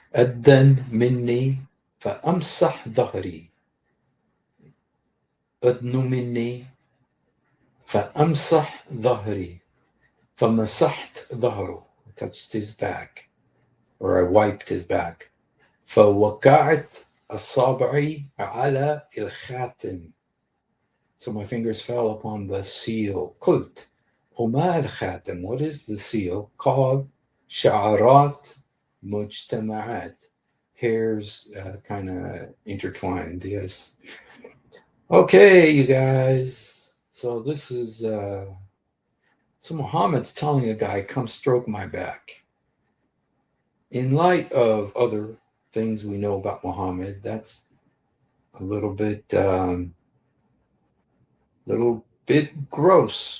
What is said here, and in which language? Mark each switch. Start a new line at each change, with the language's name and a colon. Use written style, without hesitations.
Arabic: أدن مني فأمسح ظهري. أدن مني فأمسح ظهري. فمسحت ظهره.
English: I touched his back, or I wiped his back.
Arabic: فوقعت أصابعي على الخاتم.
English: So my fingers fell upon the seal.
Arabic: قلت وما الخاتم?
English: What is the seal?
Arabic: Called شعرات مجتمعات.
English: Hairs kind of intertwined, yes. Okay, you guys. So this is, so Muhammad's telling a guy, come stroke my back. In light of other things we know about Muhammad, that's a little bit gross.